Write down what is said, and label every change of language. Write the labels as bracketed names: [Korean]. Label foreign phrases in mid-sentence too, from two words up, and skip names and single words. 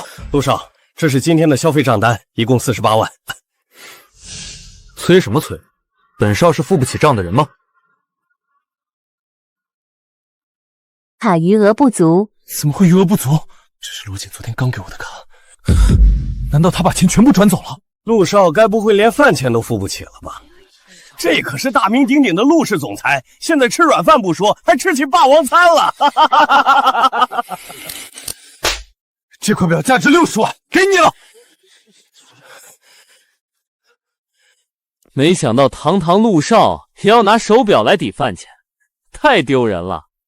[Chinese] 陸少，這是今天的消費賬單，一共48萬。催什麼催？本少是付不起賬的人嗎？卡餘額不足。怎麼會餘額不足？這是羅姐昨天剛給我的卡，難道她把錢全部轉走了？陸少該不會連飯錢都付不起了吧？這可是大名鼎鼎的陸氏總裁，現在吃軟飯不說，還吃起霸王餐了。這塊表價值60萬，給你了。沒想到堂堂陸少也要拿手錶來抵飯錢，太丟人了。